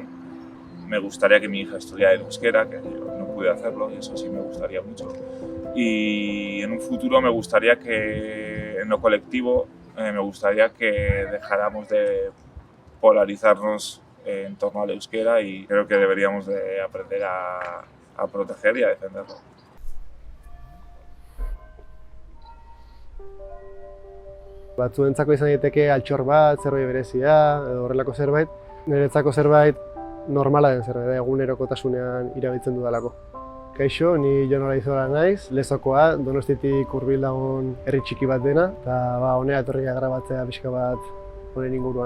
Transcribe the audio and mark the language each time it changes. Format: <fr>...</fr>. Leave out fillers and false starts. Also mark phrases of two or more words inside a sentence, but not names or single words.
<es>Me gustaría que mi hija estudiara el euskera, que yo no pude hacerlo y eso sí me gustaría mucho. Y en un futuro me gustaría que en lo colectivo me gustaría que dejáramos de polarizarnos en torno al euskera y creo que deberíamos de aprender a proteger y a defenderlo.</es> <eu>Batzuentzako izan daiteke altxor bat, zerbait berezia, edo horrelako zerbait. Niretzako zerbait normala den zerbait, egunerokotasunean erabiltzen dudalako. Kaixo, ni Jon Olaizola naiz, Lezokoa, Donostiatik hurbil dagoen herri txiki bat dena, eta honera etorri grabatzea pixka bat honen inguruan.</eu>